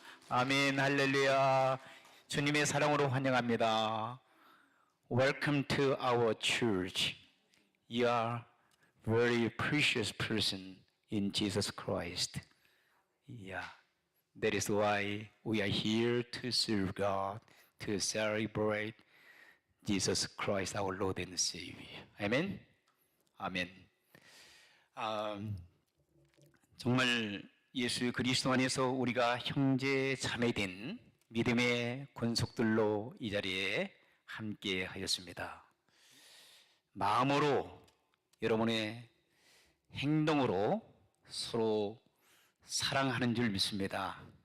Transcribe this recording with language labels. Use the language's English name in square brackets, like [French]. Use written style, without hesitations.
[Korean] 아멘. 할렐루야. 주님의 사랑으로 환영합니다. [English] welcome to our church. You are very precious person in Jesus Christ. Yeah, that is why we are here to serve God, to celebrate Jesus Christ, our Lord and Savior. [Korean] 아멘. 아멘. 정말 예수 그리스도 안에서 우리가 형제 자매된 믿음의 권속들로 이 자리에 함께 하였습니다. 마음으로 여러분의 행동으로 서로 사랑하는 줄 믿습니다.